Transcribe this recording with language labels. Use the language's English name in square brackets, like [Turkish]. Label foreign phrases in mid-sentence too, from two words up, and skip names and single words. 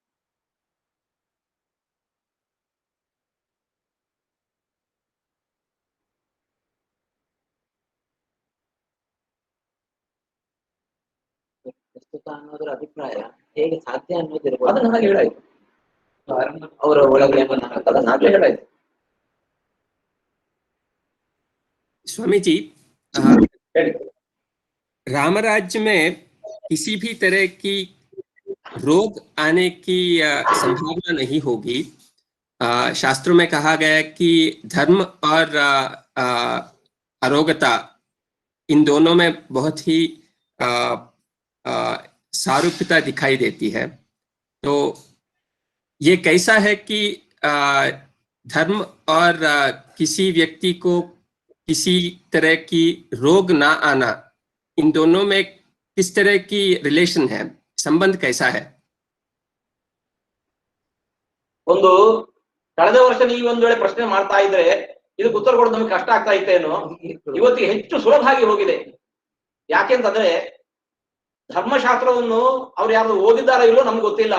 [Kannada] ಪ್ರಸ್ತುತ ಅನ್ನೋದ್ರ ಅಭಿಪ್ರಾಯ ಹೇಗೆ ಸಾಧ್ಯ ಅನ್ನೋದಿರ್ಬೋದು. ಅದನ್ನ ಹಾಗೆ ಹೇಳಾಯ್ತು, ಅವರ ಒಳಗೆ ಅದನ್ನ ಹಾಗೆ ಹೇಳಾಯ್ತು. [Hindi] स्वामी जी, राम राज्य में किसी भी तरह की रोग आने की संभावना नहीं होगी। शास्त्रों में कहा गया है कि धर्म और अरोगता इन दोनों में बहुत ही सारूप्यता दिखाई देती है। तो ये कैसा है कि धर्म और किसी व्यक्ति को किसी तरह की रोग ना आना, इन दोनों में किस तरह की रिलेशन है, संबंध कैसा है? [Kannada] ಒಂದು ಕಳೆದ ವರ್ಷ ನೀವು ಒಂದ್ ವೇಳೆ ಪ್ರಶ್ನೆ ಮಾಡ್ತಾ ಇದ್ರೆ ಇದಕ್ಕೆ ಉತ್ತರ ಕೊಡೋದು ನಮ್ಗೆ ಕಷ್ಟ ಆಗ್ತಾ ಇತ್ತೇನೋ, ಇವತ್ತಿಗೆ ಹೆಚ್ಚು ಸುಲಭ ಆಗಿ ಹೋಗಿದೆ. ಯಾಕೆಂತಂದ್ರೆ ಧರ್ಮಶಾಸ್ತ್ರವನ್ನು ಅವ್ರು ಯಾರು ಓದಿದ್ದಾರೋ ಇಲ್ಲೋ ನಮ್ಗೆ ಗೊತ್ತಿಲ್ಲ.